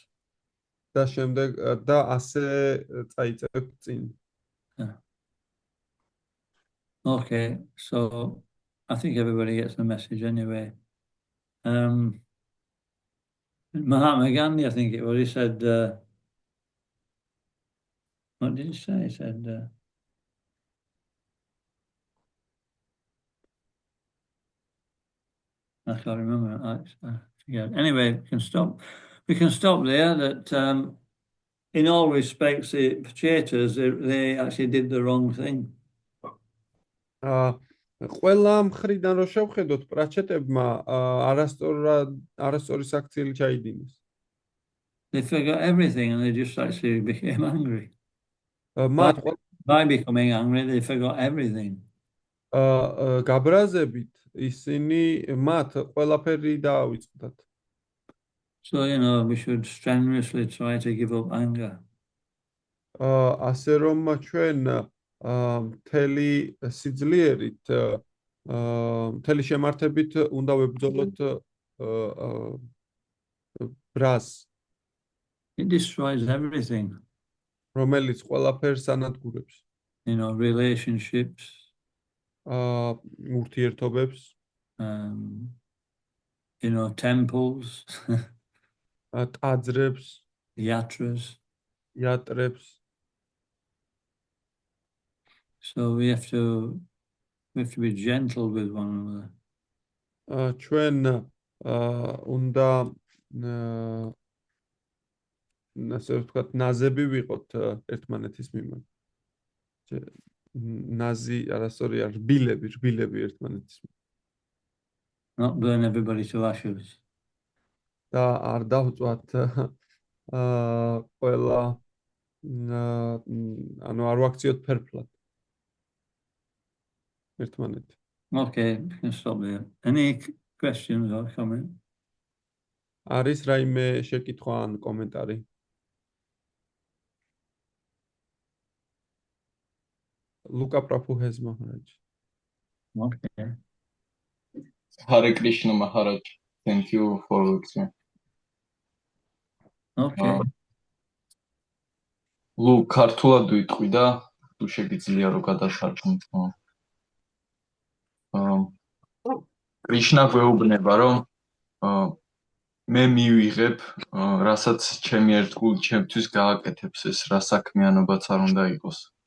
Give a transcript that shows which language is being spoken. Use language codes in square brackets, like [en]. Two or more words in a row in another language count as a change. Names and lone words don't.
[ka] და შემდეგ და ასე წაიწევთ წინ. [en] Okay, so I think everybody gets the message anyway. Mahatma Gandhi, I think it was, he said, what did he say? He said, I can't remember. I forget. Anyway, we can stop there. That in all respects, the Pachetas, they actually did the wrong thing. [ka] ყველა მხრიდან რო შევხედოთ, პრაჩეტებმა არასწორი საქციელი ჩაიდინეს. [en] They forgot everything and they just actually became angry. [ka] მათ [en] By becoming angry, they forgot everything. [ka] გაბრაზებით ისინი მათ ყველაფერი დაავიწყდათ. [en] So, we should strenuously try to give up anger. [ka] ასე რომ ჩვენ მთელი სიძლიერით მთელი შემართებით უნდა ვებრძოლოთ ბრას, [en] It destroys everything, [ka] რომელიც ყველაფერს ანადგურებს. [en] relationships, [ka] ურთიერთობებს, [en] temples, [ka] ტაძრებს, [en] yatras. [ka] იატრებს. [en] So we have to be gentle with one another. [ka] ჩვენ უნდა ასე ვთქვათ, ნაზები ვიყოთ ერთმანეთის მიმართ. ნაზი, არასწორი არ, რბილები ერთმანეთის მიმართ. [en] Not burn everybody to ashes. [ka] და არ დავწვათ ყველა ანუ არ ვაქციოთ ფერფლად ერთმანეთი. [en] Okay, we can stop there. Any questions or comments? [ka] არის რაიმე შეკითხვა ან კომენტარი? [en] Luka Prabhu has Maharaj. Okay. Hare Krishna Maharaj. Thank you for listening. Okay. [ka] ლუ ქართულად ვიტყვი და თუ შეგიძლია რომ გადაშარჯმოთ. კრიშნა გვეუბნება რომ მე მივიღებ რასაც ჩემი ერთგული ჩემთვის გააკეთებს ეს რა საქმიანობაც არ უნდა იყოს.